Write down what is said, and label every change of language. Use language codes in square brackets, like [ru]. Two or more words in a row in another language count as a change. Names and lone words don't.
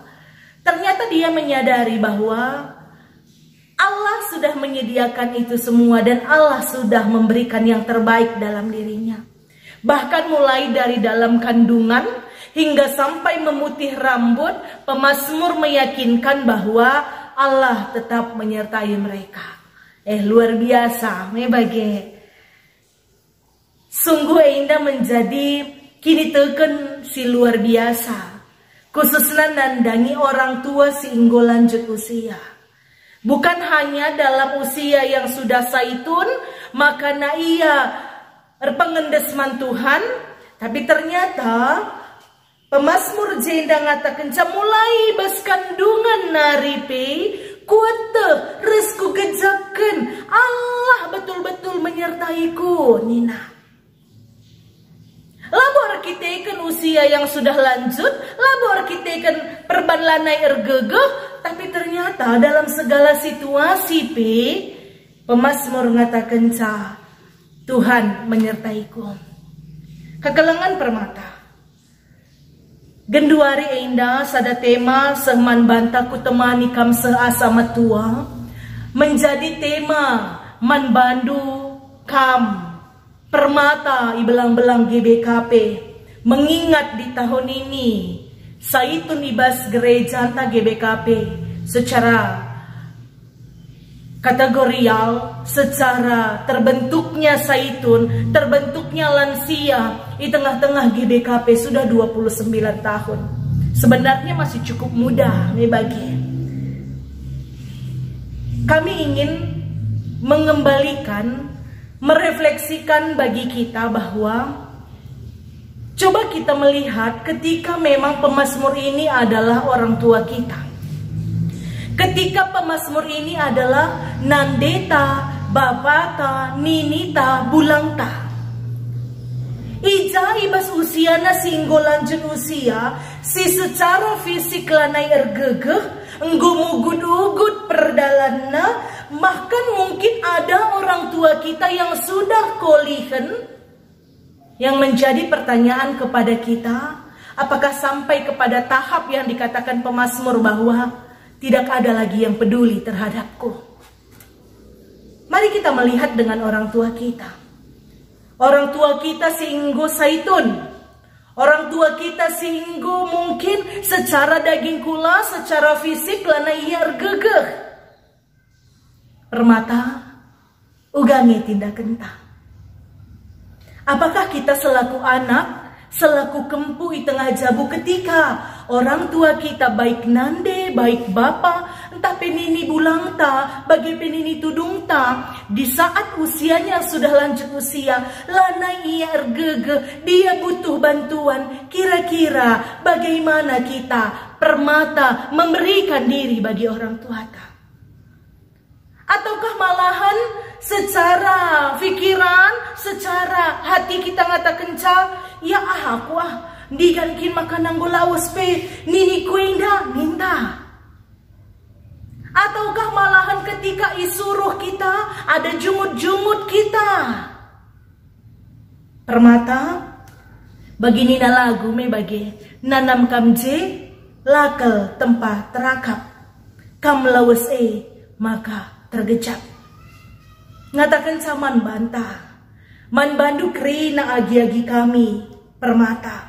[id] Ternyata dia menyadari bahwa Allah sudah menyediakan itu semua dan Allah sudah memberikan yang terbaik dalam dirinya. Bahkan mulai dari dalam kandungan hingga sampai memutih rambut, pemazmur meyakinkan bahwa Allah tetap menyertai mereka. Luar biasa, mebage. Sungguh indah menjadi [btx] kini teken [id] si luar biasa. Khususnya nandangi orang tua si inggo lanjut usia. Bukan hanya dalam usia yang sudah saitun, makanya ia pengendesman Tuhan, tapi ternyata pemazmur jenda ngatakan mulai bas kandungan [btx] naripe kuat resku gejaken [id] Allah betul-betul menyertaiku Nina. Labor kita ikan usia yang sudah lanjut, labor kita ikan perban [btx] lanai ergegeh, [id] tapi ternyata dalam segala situasi pemazmur ngatakan Tuhan menyertaiku. [btx] Kekelengan permata. Genduari indah sada tema sehman banta ku temani kam seasama tua menjadi tema man bandu kam permata ibelang-belang GBKP [id] mengingat di tahun ini [btx] saitun ibas gereja anta GBKP secara [id] kategorial, secara terbentuknya saitun, terbentuknya lansia di tengah-tengah GBKP sudah 29 tahun. Sebenarnya masih cukup muda nih bagi. Kami ingin mengembalikan, merefleksikan bagi kita bahwa coba kita melihat ketika memang pemazmur ini adalah orang tua kita. Ketika pemazmur ini adalah [btx] nandeta, bapata, ninita, bulangta. [id] Ija ibas usia na singgo lanjut usia, si secara fisik [btx] lanai ergegeh, enggumugud-ugud perdalan [id] bahkan mungkin ada orang tua kita yang sudah kolihen, yang menjadi pertanyaan kepada kita, apakah sampai kepada tahap yang dikatakan pemazmur bahwa tidak ada lagi yang peduli terhadapku. Mari kita melihat dengan orang tua kita. Orang tua kita singgo saitun. Orang tua kita singgo mungkin secara daging kula, secara fisik [btx] lana iya gegeh. Permata, ugangi tindak kenta. [id] Apakah kita selaku anak, selaku kempu [btx] di tengah jabu [id] ketika orang tua kita baik nande, baik bapa, entah penini bulang ta, bagi penini tudung ta, di saat usianya sudah lanjut usia, [btx] lana ia ergege, [id] dia butuh bantuan, kira-kira bagaimana kita permata memberikan diri bagi orang tua ta? Ataukah malahan secara pikiran, secara hati kita ngata kenca, ya aku digankin makanan golawas pe, nini kuinda minta. Ataukah malahan ketika isuruh kita ada jungut-jungut kita. [btx] Permata, bagi nina lagu me bagi nanam kamje lakel tempat terakap kam lawas maka tergecap. Ngatakan saman bantah, man bandu krina agi-agi kami permata.